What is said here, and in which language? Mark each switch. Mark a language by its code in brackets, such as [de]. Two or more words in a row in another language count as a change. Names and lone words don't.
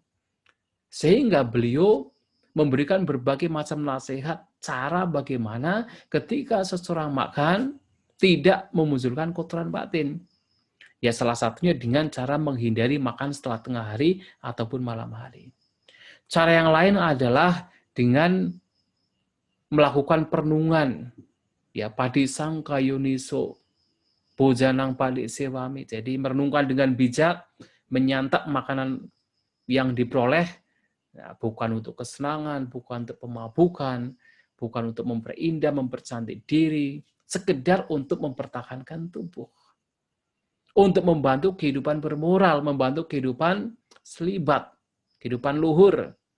[id] Sehingga beliau memberikan berbagai macam nasihat cara bagaimana ketika seseorang makan tidak memunculkan kotoran batin. Ya salah satunya dengan cara menghindari makan setelah tengah hari ataupun malam hari. Cara yang lain adalah dengan melakukan perenungan, ya [pi] padisangka yuniso, bojanang palik sewami. [id] Jadi merenungkan dengan bijak, menyantap makanan yang diperoleh, ya, bukan untuk kesenangan, bukan untuk pemabukan, bukan untuk memperindah, mempercantik diri, sekedar untuk mempertahankan tubuh. Untuk membantu kehidupan bermoral, membantu kehidupan selibat, kehidupan luhur.